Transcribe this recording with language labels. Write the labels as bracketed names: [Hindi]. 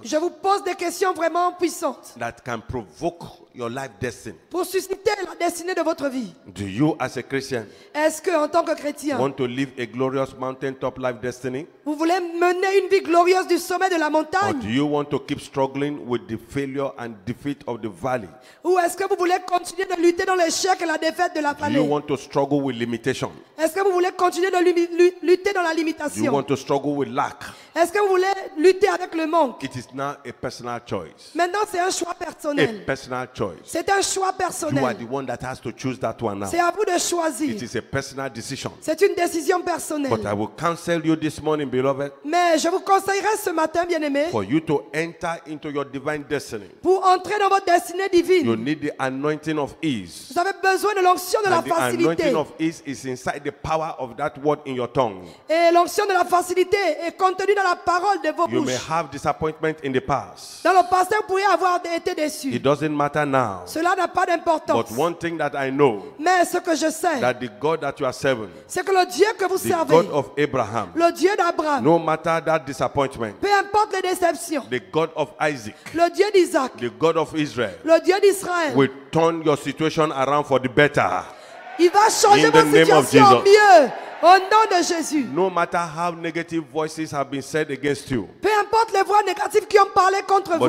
[French] Je vous pose des questions vraiment puissantes [English] that can provoke your life destiny. [French] pour susciter la destinée de votre vie. [English] Do you, as a Christian, [French] Est-ce que, en tant que chrétien, [English] want to live a glorious mountaintop life destiny? [French] vous voulez mener une vie glorieuse du sommet de la [English] Or [French] montagne? [English] do you want to keep struggling with the failure and defeat of the valley? [French] Ou est-ce que vous voulez continuer de lutter dans l'échec et la défaite de la [English] Do [French] vallée? [English] you want to struggle with limitation? [French] Est-ce que vous voulez continuer de lutter dans la [English] Do you [French] limitation? [English] want to struggle with lack? [French] Est-ce que vous voulez lutter avec le manque? [English] It is now a personal choice. [French] Maintenant, c'est un choix [English] A [French] personnel. [English] personal choice. [French] C'est un choix [English] You are [French] personnel. [English] the one that has to choose that one now. [French] C'est à vous de [English] It [French] choisir. [English] is a personal decision. [French] C'est une décision [English] But I [French] personnelle. [English] will counsel you this morning, beloved, [French] Mais je vous conseillerais ce matin, bien-aimé, [English] for you to enter into your divine destiny. [French] pour entrer dans votre destinée [English] You [French] divine, [English] need the anointing of ease. [French] vous avez besoin de l'onction de la [English] And the [French] facilité. [English] anointing of ease is inside the power of that word in your tongue. [French] Et l'onction de la facilité est contenue dans la parole de vos [English] You may [French] bouches. [English] have disappointment in the past. [French] Dans le passé, vous pourriez avoir été déçu. [English] It doesn't matter now. [French] Cela n'a pas d'importance. [English] But one thing that I know, [French] Mais ce que je sais, [English] that the God that you are serving, [French] c'est que le Dieu que vous [English] the [French] servez, [English] God of Abraham, [French] le Dieu d'Abraham, [English] no matter that disappointment, [French] peu importe les déceptions, [English] the God of Isaac, [French] le Dieu d'Isaac, [English] the God of Israel, [French] le Dieu d'Israël, [English] will turn your situation around for the better. [French] il va changer [English] In the [French] votre [English] name of [French] situation en [English] Jesus. [French] mieux. Au nom de Jésus. [English] No matter how negative voices have been said against you, [French] Peu importe les voix négatives qui ont parlé contre vous.